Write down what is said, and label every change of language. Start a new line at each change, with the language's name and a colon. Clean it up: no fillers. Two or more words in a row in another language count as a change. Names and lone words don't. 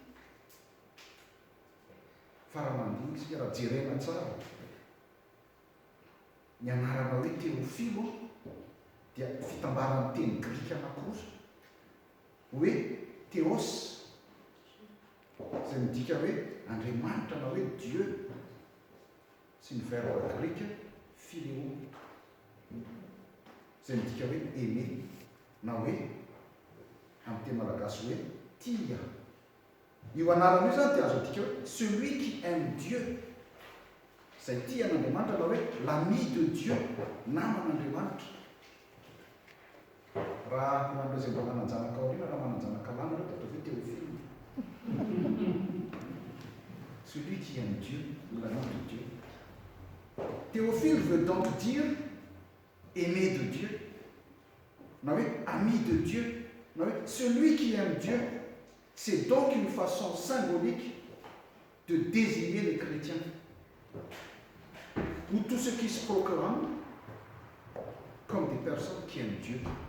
Malagasy: Fa raha mandinika isika raha jerena tsara ny anarana hoe Théophile dia fitambaran'ny teny grika anankiroa hoe Théos izay midika hoe Andriamanitra na hoe Dieu sy ny verbe grika Philéo izay midika hoe aimer na hoe amin'ny teny malagasy hoe tia. Io anarana io zany dia azo adika hoe
French: celui qui aime Dieu,
Malagasy: izay tia an'Andriamanitra na hoe
French: l'ami de Dieu,
Malagasy: naman'Andriamanitra. Raha manao izay mba mananjanaka aoriana raha mananjanaka lana reo dia atao hoe Théophile.
French: Celui qui aime Dieu, l'ami de Dieu. Théophile veut donc dire aimer de Dieu, na oui, ami de Dieu, na oui, celui qui aime Dieu. C'est donc une façon symbolique de désigner les chrétiens, ou tous ceux qui se proclament comme des personnes qui aiment Dieu.